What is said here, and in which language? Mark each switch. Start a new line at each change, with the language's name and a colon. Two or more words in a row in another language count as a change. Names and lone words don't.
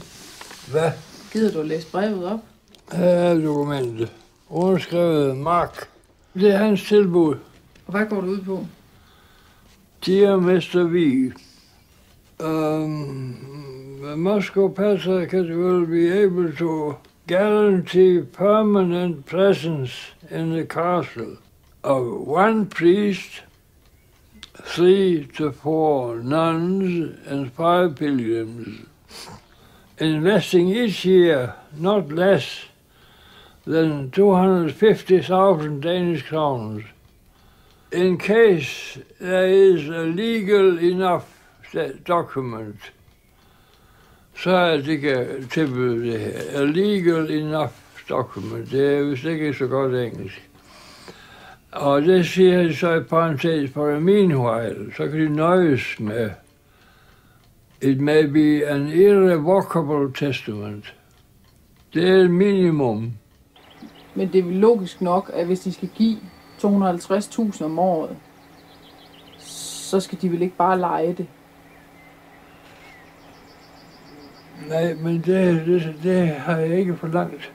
Danish: Hvad? Gider du at læse brevet op? Her er dokumentet. Underskrevet Mark. Det er hans tilbud. Og hvad går det ud på?
English: Dear Mr. V, Moscow Patriarchate will be able to guarantee permanent presence in the castle of one priest, 3 to 4 nuns and 5 pilgrims, investing each year not less than 250,000 Danish crowns. In case there is a legal enough document,
Danish: så er det ikke tilbyde det her.
English: A legal enough document,
Danish: det er vist ikke så godt engelsk. Og det siger de så i parentes
English: for a meanwhile,
Danish: så kan de nøjes med
English: it may be an irrevocable testament.
Danish: Det er et minimum. Men det er vel logisk nok, at hvis de skal give 250.000 om året, så skal de vel ikke bare lege det? Nej, men det har jeg ikke forlangt.